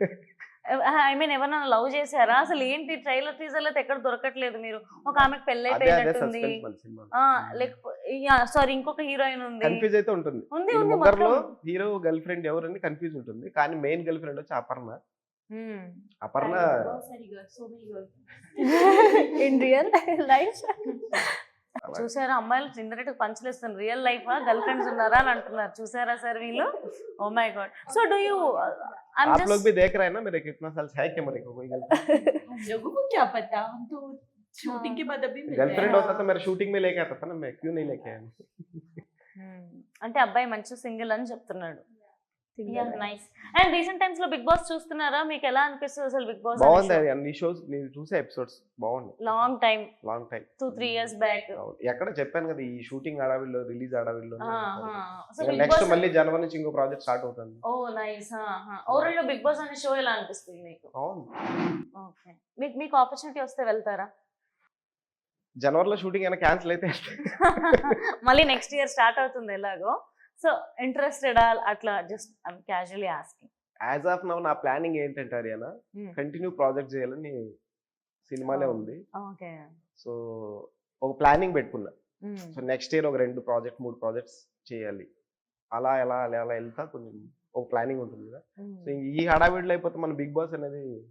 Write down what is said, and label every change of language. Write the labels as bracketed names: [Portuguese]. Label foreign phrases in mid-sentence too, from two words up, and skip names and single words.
[English] I mean [Telugu] ఎవరినైనా లవ్ చేశారా? అసలు ఏంటి ట్రైలర్ టీజర్ లో ఎక్కడ దొరకట్లేదు మీరు. ఒక ఆమెకు పెళ్లి అదే అదే అయిపోయినట్టుంది, సస్పెన్స్ మన సినిమా. లేకపోతే సారీ ఇంకొక హీరోయిన్ ఉంది. కన్ఫ్యూజ్ అయితే ఉంటుంది. ఉంది ఈ ఉంది ముగ్గురులో మొత్తం. హీరో గర్ల్ ఫ్రెండ్ ఎవరని కన్ఫ్యూజ్ ఉంటుంది, కానీ మెయిన్ గర్ల్ ఫ్రెండ్ వచ్చి అపర్ణ. అపర్ణ [Hindi] बहुत सारी गर्ल्स, [English] so many girls. in real life. [Telugu] అలా చూసారా అమ్మాయిలు ఇండైరెక్ట్ పంచలేస్తారు, [English] real life girl friends [Telugu] ఉన్నారా అని అంటున్నారు. [English] చూసారా సార్ వీళ్ళు? Oh my god. So do you [Hindi] आप लोग भी देख रहे हैं ना मेरे कितना साल है क्या मेरे को कोई हम लोगों को क्या पता, हम तो शूटिंग के बाद अभी मिल रहे गर्लफ्रेंड हैं। होता तो मेरे शूटिंग में लेके आता था ना, मैं क्यों नहीं लेके आया? [Telugu] అంటే అబ్బాయి మంచి సింగిల్ అని చెప్తున్నాడు. నైస్. [English] and recent times [Telugu] లో బిగ్ బాస్ చూస్తున్నారా? మీకు ఎలా అనిపిస్తుంది అసలు బిగ్ బాస్? బాగుంది అన్ని షోస్ నేను చూసే ఎపిసోడ్స్ బాగున్నాయి. [English] long time long time 2-3 years బ్యాక్. [Telugu] ఎక్కడ చెప్పాను కదా ఈ షూటింగ్ అడవిలో రిలీజ్ అడవిలో. అసలు బిగ్ నెక్స్ట్ బాస్ మళ్ళీ జనవరి నుంచి ఇంకో ప్రాజెక్ట్ స్టార్ట్ అవుతుంది. [English] oh nice. [Telugu] ఓవరాల్ బిగ్ బాస్ అనే షో ఎలా అనిపిస్తుంది మీకు? అవును, ఓకే. మీకు ఆపర్చునిటీ వస్తే వెళ్తారా? జనవరిలో షూటింగ్ అయినా క్యాన్సిల్ అయితే మళ్ళీ [English] next year [Telugu] స్టార్ట్ అవుతుంది ఎలాగో. [English] So interested అట్లా just I'm casually asking. as of now [Telugu] నా ప్లానింగ్ ఏంటంటే హరియానా కంటిన్యూ ప్రాజెక్ట్ చేయాలని సినిమాలే ఉంది. ఓకే. సో ఒక ప్లానింగ్ పెట్టుకున్నా. సో [English] next year [Telugu] ఒక 2 ప్రాజెక్ట్ 3 ప్రాజెక్ట్స్ చేయాలి. అలా ఎలా అలా అలా వెళ్తా కొంచెం ఒక ప్లానింగ్ ఉంటుంది కదా. సో ఈ హడావిడిలో అయిపోతే మన బిగ్ బాస్ అనేది